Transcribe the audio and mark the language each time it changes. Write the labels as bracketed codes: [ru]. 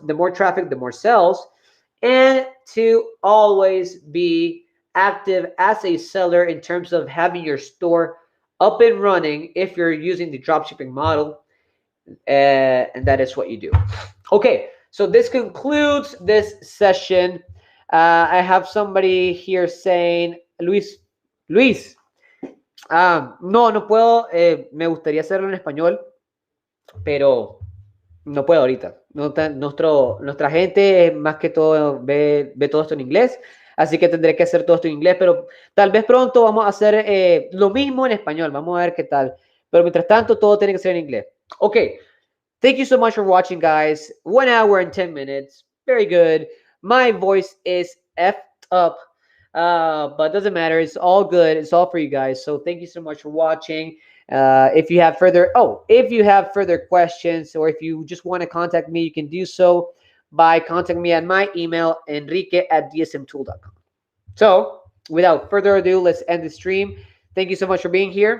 [en] The more traffic, the more sales, and to always be active as a seller in terms of having your store up and running if you're using the dropshipping model, and that is what you do. Okay, so this concludes this session. I have somebody here saying, [es] Luis, no puedo, me gustaría hacerlo en español, pero no puedo ahorita. Nuestra gente más que todo ve todo esto en inglés, así que tendré que hacer todo esto en inglés, pero tal vez pronto vamos a hacer lo mismo en español. Vamos a ver qué tal. Pero mientras tanto, todo tiene que ser en inglés. [en] Okay. Thank you so much for watching, guys. 1 hour and 10 minutes. Very good. My voice is effed up, but doesn't matter. It's all good. It's all for you guys. So thank you so much for watching. If you have further questions, or if you just want to contact me, you can do so by contacting me at my email, enrique@dsmtool.com. So without further ado, let's end the stream. Thank you so much for being here.